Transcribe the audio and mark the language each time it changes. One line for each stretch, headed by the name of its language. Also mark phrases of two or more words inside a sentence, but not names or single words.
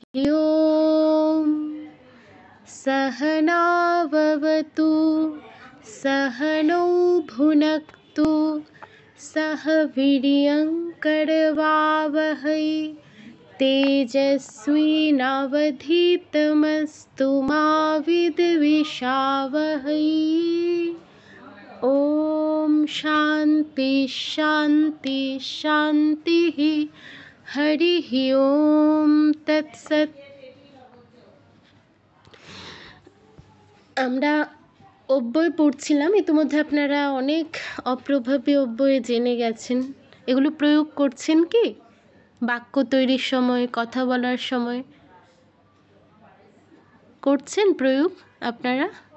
Sanskrit: ॐ सहनाववतु सहनौ भुनक्तु सह वीर्यङ्करवावहै तेजस्विनावधीतमस्तु मा विद्विषावहै। ॐ शान्ति शान्ति शान्तिः। हरिः ॐ तत्सत्।
Bangla: আমরা অব্যয় পড়ছিলাম, ইতিমধ্যে আপনারা অনেক অপ্রভাবী অব্যয় জেনে গেছেন। এগুলো প্রয়োগ করছেন কি বাক্য তৈরির সময়, কথা বলার সময় করছেন প্রয়োগ আপনারা?